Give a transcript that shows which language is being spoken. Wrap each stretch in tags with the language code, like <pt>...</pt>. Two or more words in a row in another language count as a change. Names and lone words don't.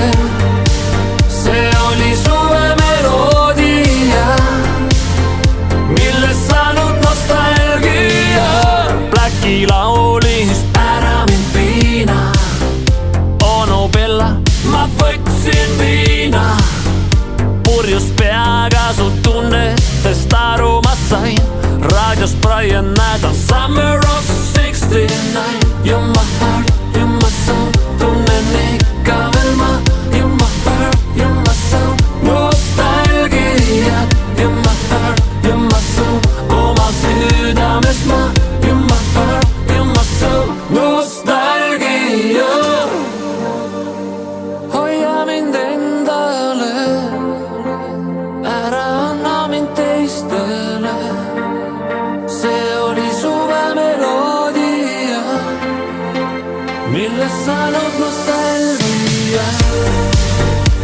<et>See oli suvemeloodia, millest saanud nostalgia. Blacki laulis ära mind piina. Onu Bella, ma võtsin viina. Purjus peaga su tunnetest aru ma sain. Raadios Brian Adams, Summer of '69.</et> <en>You my heart, you my soul,</en> <et>tunnen ikka veel ma.</et> <en>You my heart, you my soul, nostalgia. You my heart, you my soul,</en> <et>oma südames ma.</et> <en>You my heart, you my soul, nostalgia.</en> <et>Hoia mind endale, ära anna mind teistele. See oli suvemeloodia, millest saanud nostalgia.</et>